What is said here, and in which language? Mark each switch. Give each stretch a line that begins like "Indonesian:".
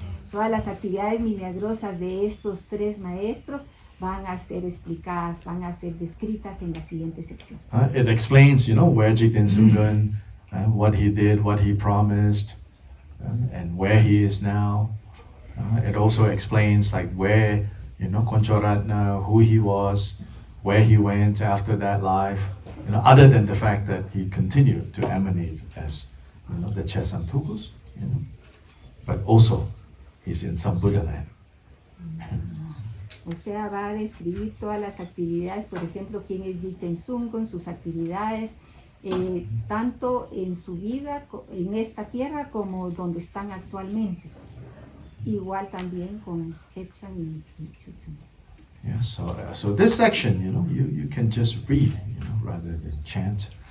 Spanish: Todas las actividades milagrosas de estos tres maestros van a ser explicadas, van a ser descritas en la siguiente sección.
English: It explains, where Jigten Sungön, what he did, what he promised, and where he is now. It also explains like where, Konchoratna, who he was, where he went after that life. Other than the fact that he continued to emanate as, the Chetsang Tukus, but also he's in some Buddha land.
Spanish: O sea, va a describir todas las actividades, por ejemplo, quién es Jigten Sungön, sus actividades, tanto en su vida, en esta tierra, como donde están actualmente. Igual también con Chetsang y Chetsang.
English: Yeah, so this section, you can just read, rather than chant.